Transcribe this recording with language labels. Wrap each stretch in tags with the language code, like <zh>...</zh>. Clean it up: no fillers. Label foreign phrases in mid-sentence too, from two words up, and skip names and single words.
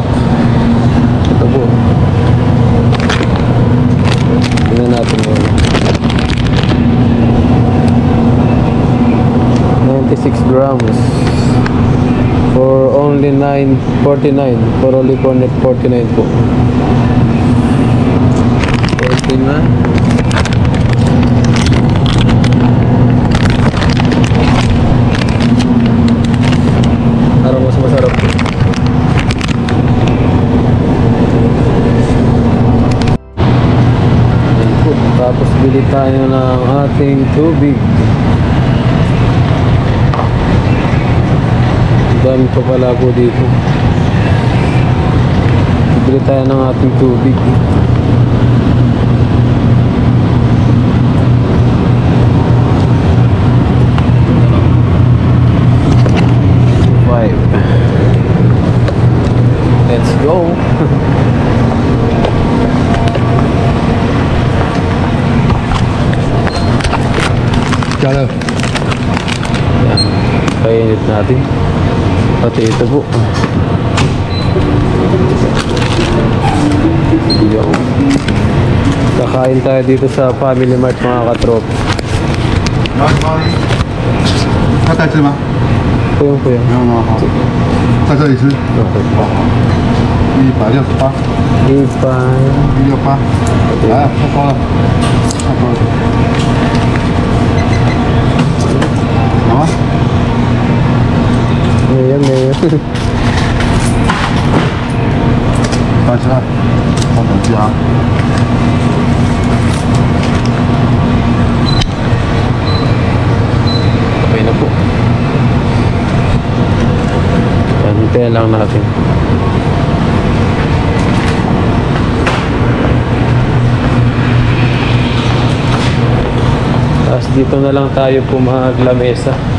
<tl>Ito po. Bili natin yun.</tl> <en>96 grams for only 9.49 for only 4.49 po.</en> <tl>49. Parang mas masarap po. Tapos bili tayo ng ating tubig. Dami pa pala po dito. Bili tayo ng ating tubig.</tl> <en>Let's go.</en> <tl>Kaya yan, kainit natin pati ito po. Kakain tayo dito sa Family Mart mga katrop.</tl> <zh>要带汁吗？ Puyong 不用了，好，在这里吃。168， 168，来了，太高了，太高了。好吗？</zh> <tl>Ayan, ayan.</tl> <zh>快吃饭，放手机啊。</zh> <tl>Okay na po. Hintayin lang natin. Tapos dito na lang tayo po maglamesa.</tl>